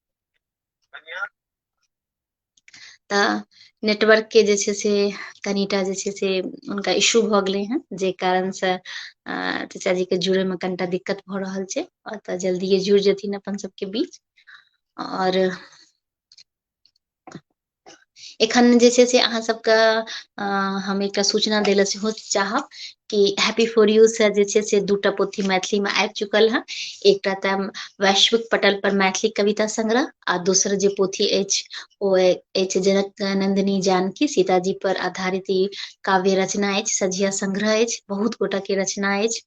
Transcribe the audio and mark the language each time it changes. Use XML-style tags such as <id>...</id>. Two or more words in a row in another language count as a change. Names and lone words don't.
<mai>तऽ नेटवर्क के जे छै से कनिटा जे छै से उनका इशू भऽ गेलै हँ, जे कारणसँ चाचा जी के जुड़े में कनिटा दिक्कत भऽ रहल छै। और तऽ जल्दिए जुड़ जेथिन अपन सबके बीच। और एखन जे छै से अहाँ सबके हम एकटा सूचना दै लए सेहो चाहब कि हैप्पी फॉर यू से जे छै से 2टा पोथी मैथिली में आबि चुकल हँ। एकटा तऽ वैश्विक पटल पर मैथिली कविता संग्रह आ दोसर जे पोथी अछि ओ अछि जनक नंदिनी जानकी सीताजी पर आधारित ई काव्य रचना अछि, सझिया संग्रह अछि, बहुत गोटा के रचना अछि।</mai>